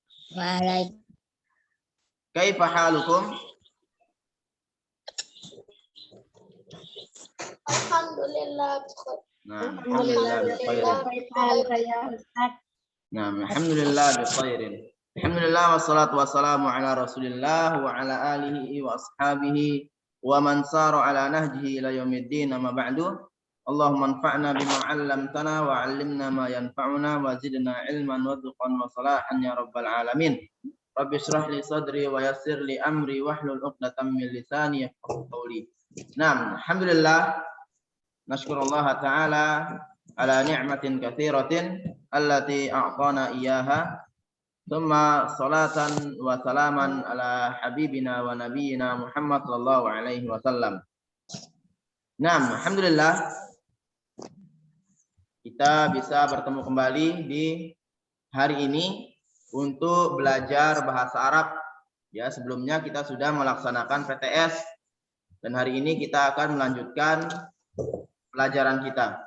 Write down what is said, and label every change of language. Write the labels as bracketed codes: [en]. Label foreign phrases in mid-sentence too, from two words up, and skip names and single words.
[ar] Waalaikumsalam. كيف حالكم? Alhamdulillah. Nah, الحمد لله بخير. Nah, الحمد لله بخير. الحمد لله والصلاة والسلام على رسول الله وعلى آله وأصحابه ومن سار على نهجه إلى يوم الدين أما بعد. اللهم انفعنا بما علمتنا وعلمنا ما ينفعنا وزدنا علما ورزقا وصلاحا يا رب العالمين. رب اشرح لي صدري ويسر لي أمري واحلل عقدة من لساني يفقهوا قولي. نعم الحمد لله نشكر الله تعالى على نعمة كثيرة التي أعطانا إياها. ثم صلاة وسلاما على حبيبنا ونبينا محمد صلى الله عليه وسلم. [id] Naam, alhamdulillah kita bisa bertemu kembali di hari ini untuk belajar bahasa Arab. Ya, sebelumnya kita sudah melaksanakan PTS dan hari ini kita akan melanjutkan pelajaran kita.